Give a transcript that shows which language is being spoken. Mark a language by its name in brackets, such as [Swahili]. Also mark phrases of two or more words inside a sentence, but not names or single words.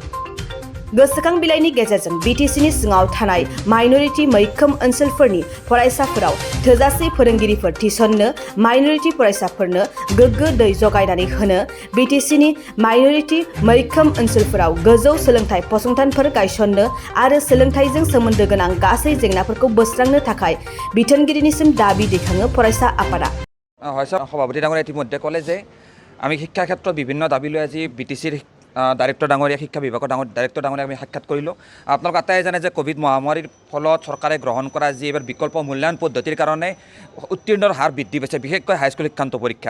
[Bodo] गोसोखां बिलाइनि गेजेरजों बीटीसीनि सिङाव थानाय माइनरिटी मैखोम ओनसोलफोरनि फरायसाफोराव थोजासे फोरोंगिरिफोर थिसननो, माइनरिटी फरायसाफोरनो गोग्गो दै जगायनानै होनो, बीटीसीनि माइनरिटी मैखोम ओनसोलफोराव गोजौ सोलोंथाइ फसंथानफोर गायसननो आरो सोलोंथाइजों सोमोन्दो गोनां गासै जेंनाफोरखौ बोस्रांनो थाखाय बिथोनगिरिनिसिम दाबि दैखाङो फरायसा आफादा। [Assamese] সভাপতি ডাঙৰীয়া ইতিমধ্যে ক'লে যে আমি শিক্ষাৰ ক্ষেত্ৰত বিভিন্ন দাবী লৈ আজি BTCৰ ডাইৰেক্টৰ ডাঙৰীয়া শিক্ষা বিভাগৰ ডাইৰেক্টৰ ডাঙৰীয়া আমি সাক্ষাৎ কৰিলোঁ। আপোনালোক আটাইয়ে জানে যে কোভিড মহামাৰীৰ ফলত চৰকাৰে গ্ৰহণ কৰা যি এবাৰ বিকল্প মূল্যায়ন পদ্ধতিৰ কাৰণে উত্তীৰ্ণৰ হাৰ বৃদ্ধি পাইছে, বিশেষকৈ হাইস্কুল শিক্ষান্ত পৰীক্ষাত।